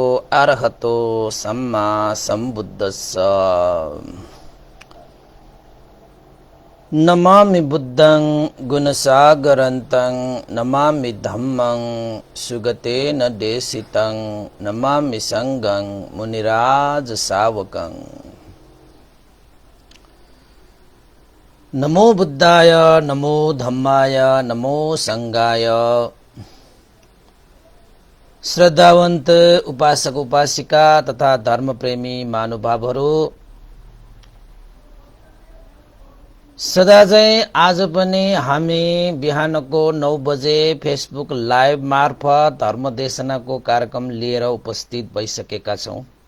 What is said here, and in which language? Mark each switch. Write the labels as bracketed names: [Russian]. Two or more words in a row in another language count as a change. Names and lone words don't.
[Pali] अरहतो सम्मा सम्बुद्धस्स। नमामि बुद्धं गुणसागरन्तं नमामि धम्मं सुगतेन देशितं नमामि संघं मुनिराज सावकं। नमो बुद्धाय नमो धम्माय नमो संघाय। [Nepali] श्रद्धावन्त उपासक उपासिका तथा धर्मप्रेमी महानुभावहरू, सदा चाहिँ आज पनि हामी बिहानको 9 बजे फेसबुक लाइभ मार्फत धर्मदेशनाको कार्यक्रम लिएर उपस्थित भइसकेका छौं।